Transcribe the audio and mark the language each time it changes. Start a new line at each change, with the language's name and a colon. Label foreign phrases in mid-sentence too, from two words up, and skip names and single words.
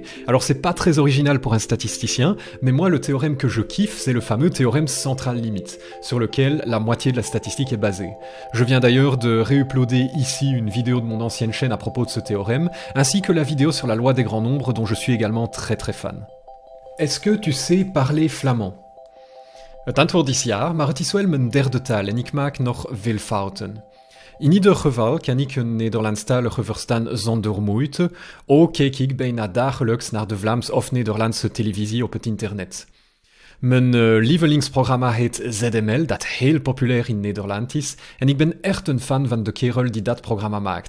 French: Alors c'est pas très original pour un statisticien, mais moi le théorème que je kiffe, c'est le fameux théorème central limite, sur lequel la moitié de la statistique est basée. Je viens d'ailleurs de réuploader ici une vidéo de mon ancienne chaîne à propos de ce théorème, ainsi que la vidéo sur la loi des grands nombres dont je suis également très fan. Est-ce que tu sais parler flamand?
Dutch: Het antwoord is ja, maar het is wel mijn derde taal en ik maak nog veel fouten. In ieder geval kan ik een Nederlandstalige verstaan zonder moeite, ook kijk ik bijna dagelijks naar de Vlaams of Nederlandse televisie op het internet. Mijn lievelingsprogramma heet ZML, dat heel populair in Nederland is, en ik ben echt een fan van de kerel die dat programma maakt.